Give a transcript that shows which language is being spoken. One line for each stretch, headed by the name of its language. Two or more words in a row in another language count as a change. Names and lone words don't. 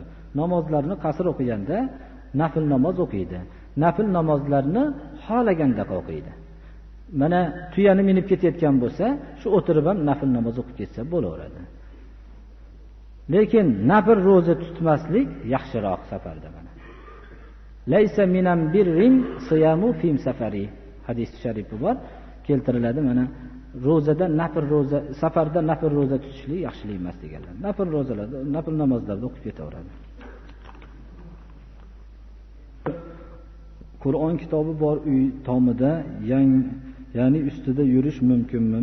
Uzbek: Namozlarni qasr o'qiganda nafl namoz o'qiydi. Nafl namozlarni xolaganda o'qiydi. Mana tuyani minib ketayotgan bo'lsa, shu o'tirib ham nafl namoz o'qib ketsa bo'laveradi. Lekin nafl roza tutmaslik yaxshiroq safarda mana.
Arabic: ليس من البر الصيام في السفر.
Uzbek: Hadis sharifi bor, keltiriladi mana. Ro'zada nafl roza, safarda nafl roza tutishlik yaxshilik emas deganlar. Nafl rozalarda, nafl namozlarda o'qib ketaveradi. Qur'on kitobi bor uy tomida ya'ni ustida yurish mumkinmi?